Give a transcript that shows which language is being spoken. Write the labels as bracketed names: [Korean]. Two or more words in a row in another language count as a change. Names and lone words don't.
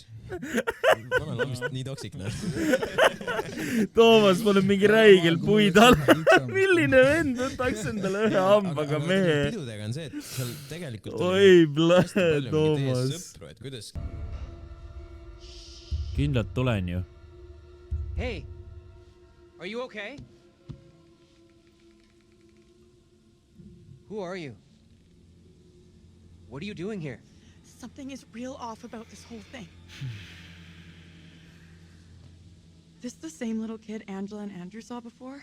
[Estonian] Vana on vist nii toksik, noh. Toomas paneb mingi räigel puid all. Milline vend võtaks endale ühe hambaga mehe? Pidudega on see, et seal tegelikult oi, Toomas. Sõpru, et kuidas... Kindlalt tulen ju. [English] Hey, are you okay? Who are you? What are you doing here? Something is real off about this whole thing. This the same little kid Angela and Andrew saw before?